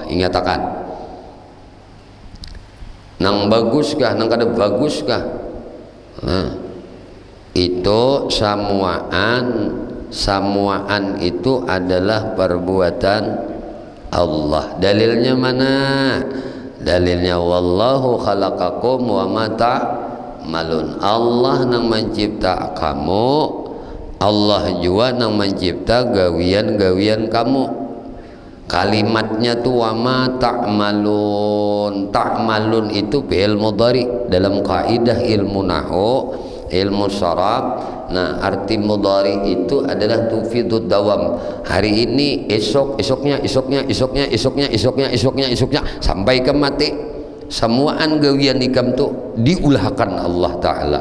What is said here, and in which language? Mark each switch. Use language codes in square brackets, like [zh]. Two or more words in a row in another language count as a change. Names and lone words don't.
[bjn] Ingatakan, nang baguskah, nang kada baguskah? Nah, itu samuaan itu adalah perbuatan Allah. Dalilnya mana? [ar] Dalilnya وَاللَّهُ خَلَقَكُمْ وَمَا تَعْمَلُونَ. [bjn] Allah nang mencipta kamu, Allah juga nang mencipta gawian-gawian kamu. Kalimatnya tuh [ar] وَمَا تَعْمَلُونَ. [bjn] Ta'malun itu [ar] فعل مضارع [bjn] dalam kaidah ilmu nahwu, ilmu syarab. Nah, arti mudhari itu adalah [ar] تفيد الدوام. [bjn] Hari ini, esoknya sampai ke mati. Semuaan gawian ikam tu diulahkan Allah Ta'ala.